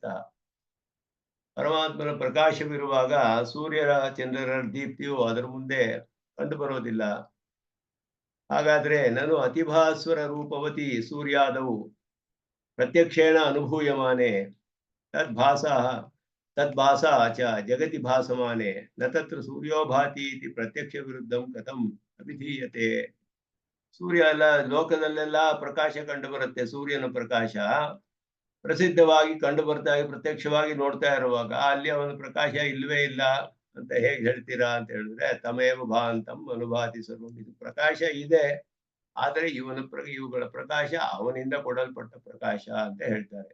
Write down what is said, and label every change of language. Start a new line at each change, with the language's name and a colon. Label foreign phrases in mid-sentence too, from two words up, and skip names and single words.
Kannada: ಪರಮಾತ್ಮನ ಪ್ರಕಾಶವಿರುವಾಗ ಸೂರ್ಯರ ಚಂದ್ರರ ದೀಪ್ತಿಯು ಅದರ ಮುಂದೆ ಕಂಡು ಬರೋದಿಲ್ಲ. ಹಾಗಾದ್ರೆ ನಾನು
Sanskrit: ಅತಿಭಾಸ್ವರ ರೂಪವತಿ ಸೂರ್ಯಾದವು ಪ್ರತ್ಯಕ್ಷೇಣ ಅನುಭೂಯಮಾನೆ ತದ್ಭಾಸ ಚ ಜಗತಿ ಭಾಸಮಾನೆ ನ ತತ್ರ ಸೂರ್ಯೋ ಭಾತಿ ಇತಿ ಪ್ರತ್ಯಕ್ಷ ವಿರುದ್ಧಂ ಕಥಂ ಅಭಿಧೀಯತೆ.
Kannada: ಸೂರ್ಯ ಎಲ್ಲ ಲೋಕದಲ್ಲೆಲ್ಲ ಪ್ರಕಾಶ ಕಂಡು ಬರುತ್ತೆ. ಸೂರ್ಯನ ಪ್ರಕಾಶ ಪ್ರಸಿದ್ಧವಾಗಿ ಕಂಡು ಬರ್ತಾ ಪ್ರತ್ಯಕ್ಷವಾಗಿ ನೋಡ್ತಾ ಇರುವಾಗ ಅಲ್ಲಿ ಅವನ ಪ್ರಕಾಶ ಇಲ್ವೇ ಇಲ್ಲ ಅಂತ ಹೇಗೆ ಹೇಳ್ತೀರಾ ಅಂತ ಹೇಳಿದ್ರೆ,
Sanskrit: ತಮೇವ ಭಾಂತಂ ಅನುಭಾತಿ ಸರ್ವಂ.
Kannada: ಇದು ಪ್ರಕಾಶ ಇದೆ, ಆದರೆ ಇವುಗಳ ಪ್ರಕಾಶ ಅವನಿಂದ ಕೊಡಲ್ಪಟ್ಟ ಪ್ರಕಾಶ ಅಂತ ಹೇಳ್ತಾರೆ.